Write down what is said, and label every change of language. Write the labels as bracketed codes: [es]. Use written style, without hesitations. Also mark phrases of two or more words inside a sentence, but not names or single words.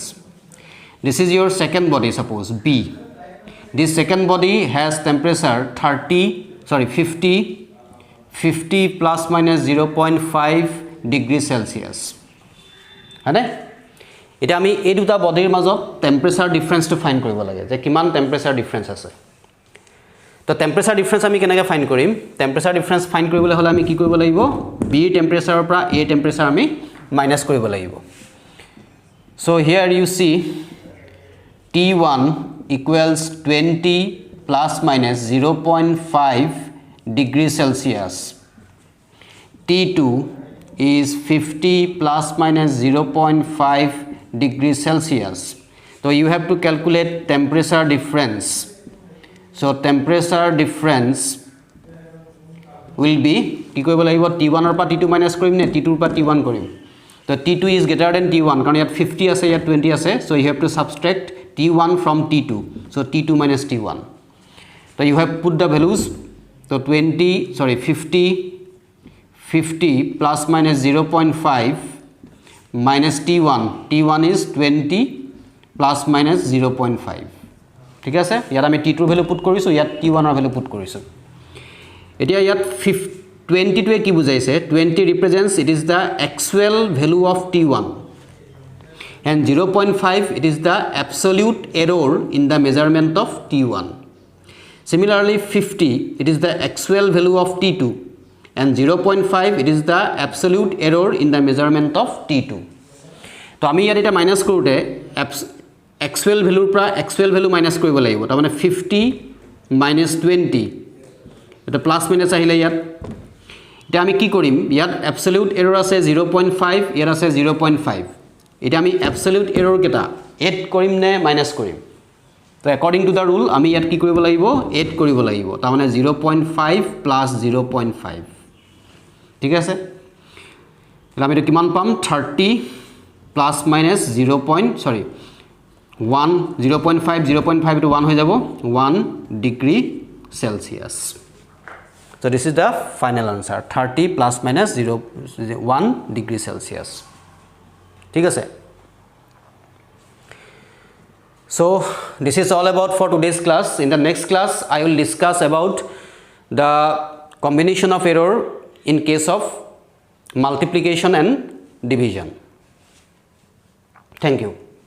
[en] This is your second body suppose B. This second body has temperature 50 plus minus 0.5 degree Celsius. [as] Hane? ইয়াত আমি এই দুটা body ৰ মাজত [en] temperature difference [as] তো find কৰিব লাগে যে কিমান [en] temperature difference [as] ase. তো [en] temperature difference [as] আমি কেনেকৈ ফাইন্ড কৰিম [en] temperature difference find [as] কৰিবলৈ হলে আমি কি কৰিব লাগিব B temperature পৰা A temperature আমি মাইনাস কৰিব লাগিব [en] so here you see T1 equals 20 plus minus 0.5 degree Celsius T2 is 50 plus minus 0.5 degree Celsius so you have to calculate temperature difference. So temperature difference will be [as] কি কৰিব লাগিব T1 ৰ পৰা T2 minus কৰিম নে T2 ৰ পৰা T1 কৰিম তো [en] T2 is greater than T1 [as] কাৰণ ইয়াত 50 আছে ইয়াত 20 আছে [en] so you have to subtract T1 from T2 so T2 minus T1 so you have put the values so 50 plus minus 0.5 minus T1 is 20 plus minus [as] 0.5 ঠিক আছে ইয়াত আমি T2 [en] value put [as] কৰিছো ইয়াত T1 ৰ [en] value put [as] কৰিছো এতিয়া ইয়াত 20 টোৱে কি বুজাইছে [en] 20 represents it is the actual value of T1 and 0.5 it is the absolute error in the measurement of T1 similarly 50 it is the actual value of T2 and 0.5 it is the absolute error in the measurement of T2 [as] তো আমি ইয়াত এটা মাইনাস কৰোতে [en] actual value [as] pra [en] actual value minus [as] কৰিব লাগিব তাৰ মানে 50 minus 20 এটা প্লাস মাইনাস আহিলে ইয়াত এটা আমি কি কৰিম ইয়াত [en] absolute error [as] আছে 0.5 ইয়াত আছে 0.5 এটা আমি [en] absolute error [as] কেটা এড কৰিম নে মাইনাস কৰিম তো [en] according to the rule [as] আমি ইয়াত কি কৰিব লাগিব এড কৰিব লাগিব তাৰ মানে 0.5 plus 0.5 ঠিক আছে আমি এটা কিমান পাম 30 [en] plus minus 1 0.5 to 1 [as] হৈ যাব [en] 1 degree Celsius so this is the final answer 30 plus minus 1 degree Celsius [as] ঠিক আছে [en] so this is all about for today's class in the next class I will discuss about the combination of error in case of multiplication and division thank you